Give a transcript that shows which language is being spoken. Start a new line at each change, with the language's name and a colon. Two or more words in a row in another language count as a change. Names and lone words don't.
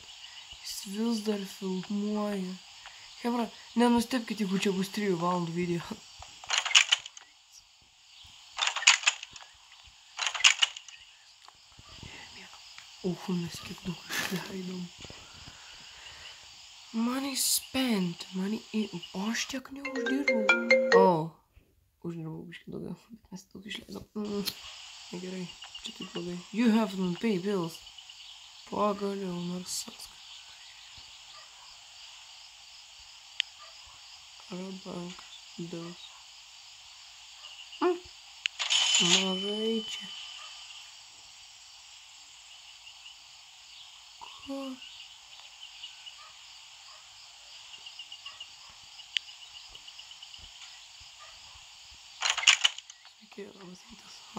Lithuanian: Jis vis dar filmuoja. Hebra, nenustebkit, jeigu čia bus 3 valandų video. Mes kiek daug išleidom.
English: Money spent, money in...
Lithuanian: O aš tiek neuždirbau. Uždirbau biškį daugiau, bet mes daug išleidom. Negerai, čia taip blogai.
English: You have to pay bills.
Lithuanian: Pagaliau, nors sąskaitos. Bankas, bills. Mažai čia. Sveiki, labas rytas.